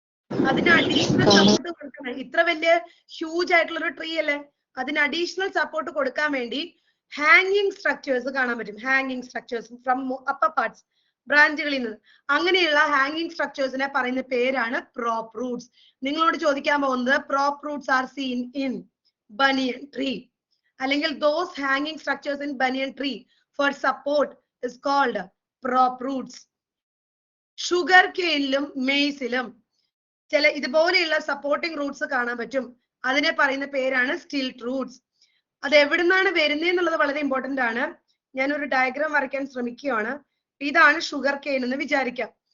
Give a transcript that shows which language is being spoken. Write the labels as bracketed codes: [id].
[ml] അതിന് additional support കൊടുക്കണം. ഇത്ര വലിയ ഹ്യൂജ് ആയിട്ടുള്ള ഒരു ട്രീ അല്ലേ, അതിന് അഡീഷണൽ സപ്പോർട്ട് കൊടുക്കാൻ വേണ്ടി ഹാങ്ങിങ് സ്ട്രക്ചേഴ്സ് കാണാൻ പറ്റും. [en] ഹാങ്ങിങ് structures from upper parts, [ml] ബ്രാഞ്ചുകളിൽ നിന്ന്. അങ്ങനെയുള്ള ഹാങ്ങിങ് സ്ട്രക്ചേഴ്സിനെ പറയുന്ന പേരാണ് പ്രോപ്പ് റൂട്ട്സ്. നിങ്ങളോട് ചോദിക്കാൻ പോകുന്നത് [en] prop roots are seen in banyan tree, [ml] അല്ലെങ്കിൽ [en] those hanging structures in banyan tree for support is called prop roots. [ml] Sugar കെയിനിലും മെയ്സിലും ചില ഇതുപോലെയുള്ള സപ്പോർട്ടിംഗ് റൂട്ട്സ് കാണാൻ പറ്റും. അതിനെ പറയുന്ന പേരാണ് സ്റ്റിൽറ്റ് റൂട്ട്സ്. അത് എവിടെ നിന്നാണ് വരുന്നത് എന്നുള്ളത് വളരെ ഇമ്പോർട്ടന്റ് ആണ്. ഞാനൊരു ഡയഗ്രാം വരയ്ക്കാൻ ശ്രമിക്കുകയാണ്. ഇതാണ് ഷുഗർ കെയിൻ എന്ന് വിചാരിക്കാം.